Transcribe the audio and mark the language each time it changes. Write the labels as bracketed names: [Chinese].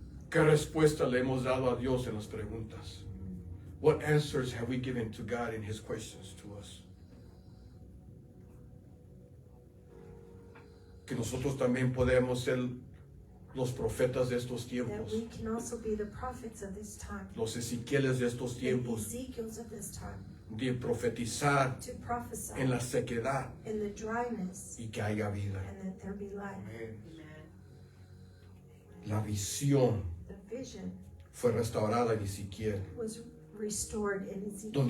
[Spanish] ¿Qué respuesta le hemos dado a Dios en las preguntas? [English] What answers have we given to God in His questions to us? [Spanish] Que nosotros también podemos ser los profetas de estos [English] That [Spanish] tiempos, [English] we can also be the prophets of this time, [Spanish] los Ezequieles de estos [English] the [Spanish] tiempos, [English] Ezekiels of this time, [Spanish] de profetizar [English] to prophesy [Spanish] en la sequedad [English] in the dryness [Spanish] y que haya vida. [English] and that there be life. [Spanish] La visión [English] The vision [Spanish] fue restaurada en Ezequiel, [English] was restored in Ezekiel,